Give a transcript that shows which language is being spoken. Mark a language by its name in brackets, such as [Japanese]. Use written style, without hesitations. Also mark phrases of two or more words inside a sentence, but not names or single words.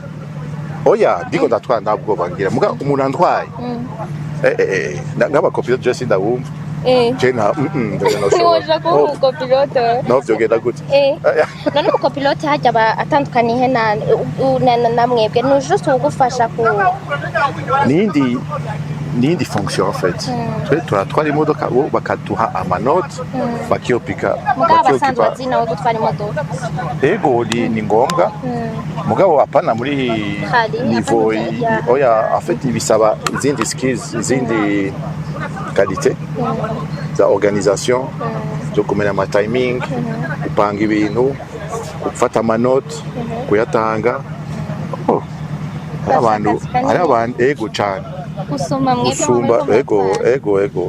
[Rundi] oya ndiko ndatwara nta bwoba ngira muga umuntu antwaye n'abakopilote je sindabumva je ntiwoja kuba umukopilote naho vyogenda gute none umukopilote hajya atandukaniye na mwebwe ni juste ugufasha ku nindi [French] fonction en fait [Rundi] twe turatwara imodoka bo bakaduha amanote bakiyopika basanzwe bazina wo gutwara imodoka ego ni ngombwa mugabo apana muri niveau oya [French] en fait [Rundi] ibisaba izindi skills izindi qualité za organisation zo kumenya ama timing kupanga ibintu gufata amanote kuyatanga hari abantu ego cyane usumba ego